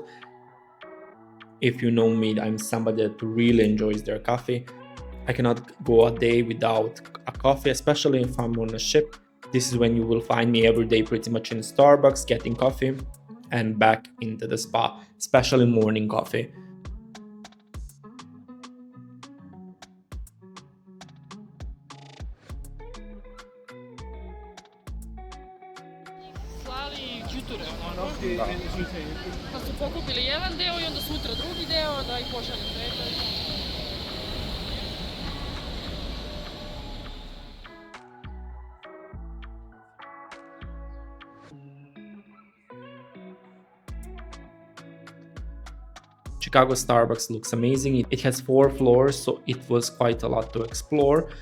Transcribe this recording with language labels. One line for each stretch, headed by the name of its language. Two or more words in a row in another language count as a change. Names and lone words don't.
English: If you know me, I'm somebody that really enjoys their coffee. I cannot go a day without a coffee, especially if I'm on a ship. This is when you will find me every day pretty much in Starbucks getting coffee and back into the spa, especially morning coffee.
Serbian: Slali đuture, onako. Pa su pokupili jedan deo i onda sutra drugi deo da ih pošalju sretno.
English: Chicago Starbucks looks amazing. It has 4 floors, so it was quite a lot to explore.